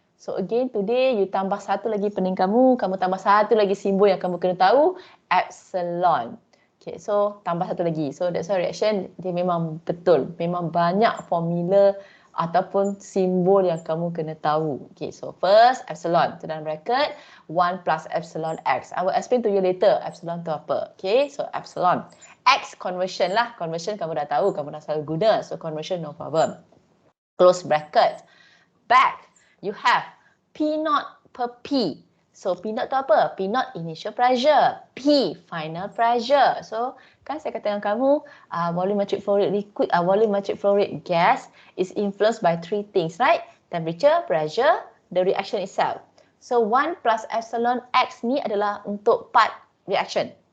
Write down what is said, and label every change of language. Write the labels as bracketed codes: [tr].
[en] So again today you [ms] tambah satu lagi pening kamu tambah satu lagi simbol yang kamu kena tahu, epsilon. Okay, so tambah satu lagi. [en] So that's why reaction [ms] dia memang betul. Memang banyak formula ataupun simbol yang kamu kena tahu. [en] Okay, so first epsilon [ms] tu dalam [en] bracket 1 plus epsilon x. I will explain to you later epsilon [ms] tu apa. [en] Okay, so epsilon. X conversion lah. [ms] Conversion kamu dah tahu, kamu dah selalu guna. [en] So conversion no problem. Close bracket. Back, you have P naught per P. So P naught [ms] tu apa? [en] P naught initial pressure. P final pressure. So [ms] kan saya kata dengan kamu, [en] volumetric flow rate liquid, volumetric flow rate gas is influenced by three things, right? Temperature, pressure, the reaction itself. So 1 plus epsilon x [ms] ni adalah untuk [en] part reaction.